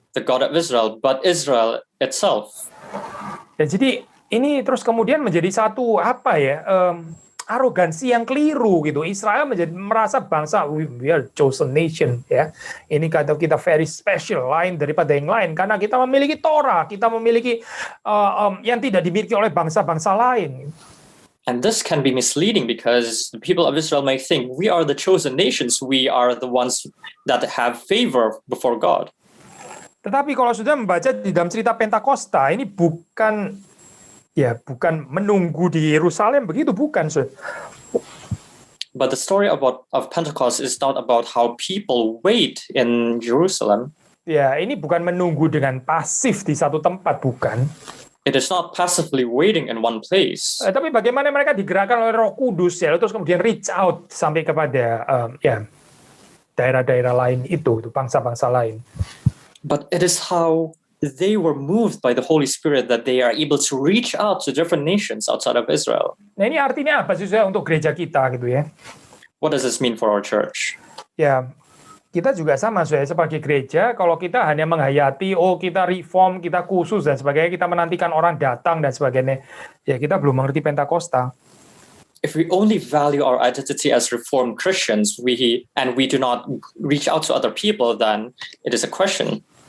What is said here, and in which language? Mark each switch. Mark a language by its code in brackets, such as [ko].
[en] The God of Israel, but Israel itself. [id] Dan jadi ini terus kemudian menjadi satu arogansi yang keliru gitu. Israel merasa bangsa [en] we are chosen nation [id] ya. Ini kata kita [en] very special, [id] lain daripada yang lain karena kita memiliki Torah, kita memiliki yang tidak dimiliki oleh bangsa-bangsa lain. [en] And this can be misleading because the people of Israel may think we are the chosen nations, we are the ones that have favor before God. [id] Tetapi kalau sudah membaca di dalam cerita Pentakosta, ini bukan menunggu di Yerusalem, begitu bukan. [en] But the story of Pentecost is not about how people wait in Jerusalem. [id] Ya, ini bukan menunggu dengan pasif di satu tempat, bukan. [en] It is not passively waiting in one place. [id] Tapi bagaimana mereka digerakkan oleh Roh Kudus ya, terus kemudian [en] reach out [id] sampai kepada daerah-daerah lain itu bangsa-bangsa lain. [en] But it is how they were moved by the Holy Spirit that they are able to reach out to different nations outside of Israel. [id] Nah, ini artinya apa sih untuk gereja kita gitu ya? [en] What does this mean for our church? [id] Ya, kita juga sama sebagai gereja, kalau kita hanya menghayati, kita reform, kita khusus dan sebagainya, kita menantikan orang datang dan sebagainya, ya kita belum mengerti Pentakosta. [en] if we only value our identity as Reformed Christians, we do not reach out to other people, then it is a question.